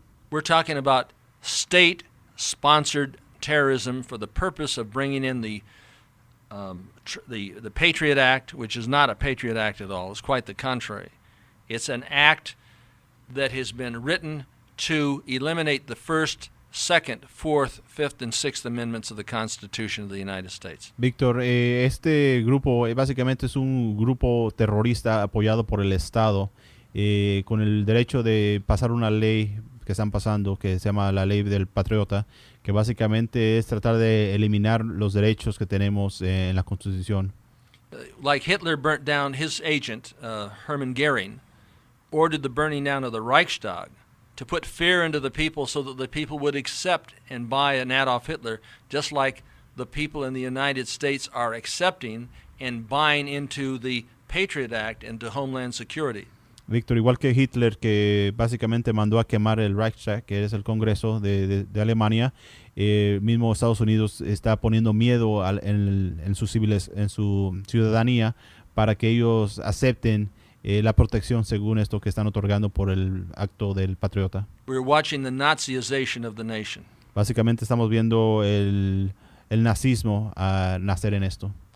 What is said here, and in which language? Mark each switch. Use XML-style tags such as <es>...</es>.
<en>We're talking about state-sponsored terrorism for the purpose of bringing in the Patriot Act, which is not a Patriot Act at all. It's quite the contrary. It's an act that has been written to eliminate the First, Second, Fourth, Fifth, and Sixth Amendments of the Constitution of the United States.</en> <es>Víctor, este grupo básicamente es un grupo terrorista apoyado por el Estado con el derecho de pasar una ley que están pasando, que se llama la ley del patriota, que básicamente es tratar de eliminar los derechos que tenemos en la Constitución.</es> <en>Like Hitler burnt down his agent, Hermann Goering, ordered the burning down of the Reichstag to put fear into the people so that the people would accept and buy an Adolf Hitler, just like the people in the United States are accepting and buying into the Patriot Act and to Homeland Security.</en> <es>Víctor, igual que Hitler, que básicamente mandó a quemar el Reichstag, que es el Congreso de Alemania, mismo Estados Unidos está poniendo miedo en su ciudadanía para que ellos acepten la protección según esto que están otorgando por el acto del patriota.</es> <en>We're watching the Nazization of the nation.</en> <es>Básicamente estamos viendo el nazismo nacer en esto.</es>